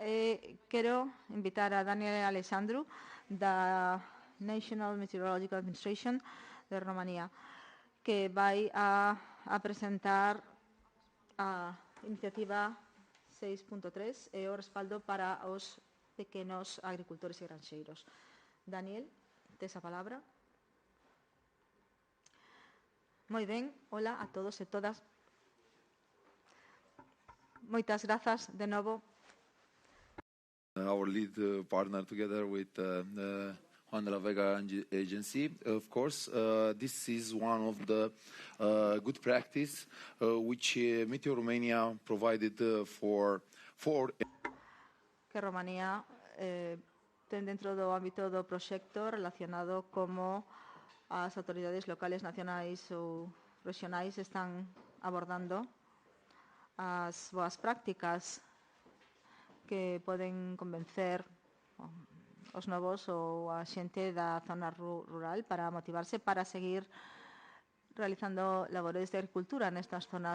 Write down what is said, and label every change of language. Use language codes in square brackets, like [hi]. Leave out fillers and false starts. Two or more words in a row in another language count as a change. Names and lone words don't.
[gl] Quero invitar a Daniel Alessandru da National Meteorological Administration de Romanía, que vai a presentar a iniciativa 6.3 e o respaldo para os pequenos agricultores e granxeiros. Daniel, tes a palabra. Moi ben, hola a todos e todas. Moitas grazas de novo. [en] Our lead partner together with Juan de la Vega Agency. Of course, this is one of the good practice which Meteo Romania provided for [gl] que Romanía ten dentro do ámbito do proxecto relacionado como as autoridades locales, nacionais ou regionais están abordando as boas prácticas que poden convencer os novos ou a xente da zona rural para motivarse para seguir realizando labores de agricultura nestas zonas.